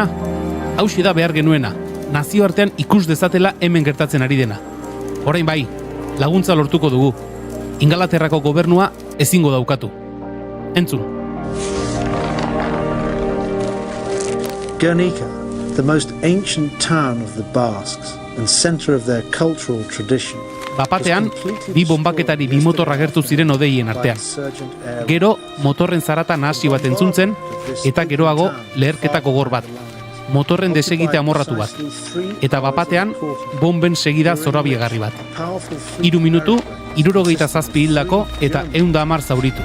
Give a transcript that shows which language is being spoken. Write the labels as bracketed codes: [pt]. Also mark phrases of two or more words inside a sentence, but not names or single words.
[eu] Hauxe da behar genuena, nazioartean ikus dezatela hemen gertatzen ari dena. Orain bai, laguntza lortuko dugu. Ingalaterrako gobernua ezingo daukatu. Entzun. Guernica, [en] the most ancient town of the Basques and center of their cultural tradition, [eu] Bapatean, bi bombaketari bi motor agertu ziren odeien artean. Gero, motorren zarata nahasi bat entzuntzen, eta geroago leherketa gogor bat. Motorren desegite amorratu bat. Eta bapatean, bomben segida zorabiegarri bat. 3 minutu, 67 hildako eta 110 zauritu.